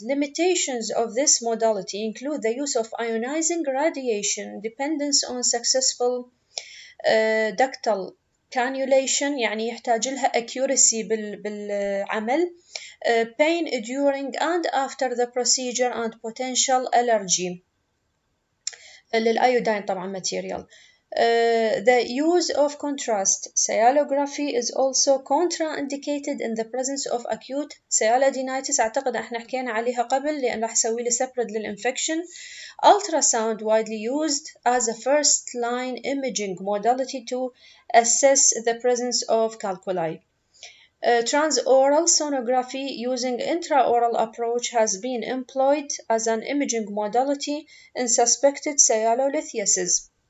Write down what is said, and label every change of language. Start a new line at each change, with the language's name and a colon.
English: Limitations of this modality include the use of ionizing radiation, dependence on successful ductal cannulation
Arabic: يعني يحتاج لها accuracy بالعمل,
English: pain during and after the procedure and potential allergy للأيودين طبعا material. The use of contrast sialography is also contraindicated in the presence of acute sialadenitis.
Arabic: أعتقد احنا حكينا عليها قبل لأن راح أسوي لي separate للinfection.
English: Ultrasound widely used as a first line imaging modality to assess the presence of calculi. Transoral sonography using intraoral approach has been employed as an imaging modality in suspected sialolithiasis.